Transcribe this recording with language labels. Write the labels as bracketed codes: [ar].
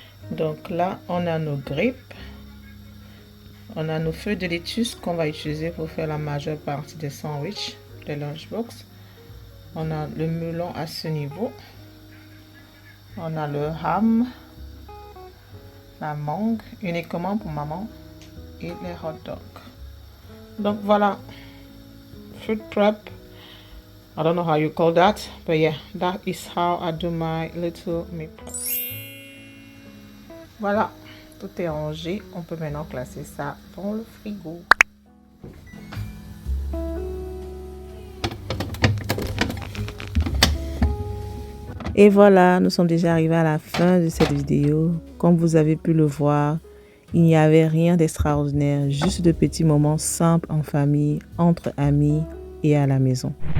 [fr] Donc là, on a nos grapes. On a nos feuilles de lettuce qu'on va utiliser pour faire la majeure partie des sandwichs, des lunchbox. On a le melon à ce niveau. On a le ham. La mangue uniquement pour maman et les hot dogs. Donc voilà, [en] fruit prep. I don't know how you call that, but yeah, that is how I do my little meal prep. [fr] Voilà, tout est rangé. On peut maintenant classer ça dans le frigo. Et voilà, nous sommes déjà arrivés à la fin de cette vidéo. Comme vous avez pu le voir, il n'y avait rien d'extraordinaire, juste de petits moments simples en famille, entre amis et à la maison.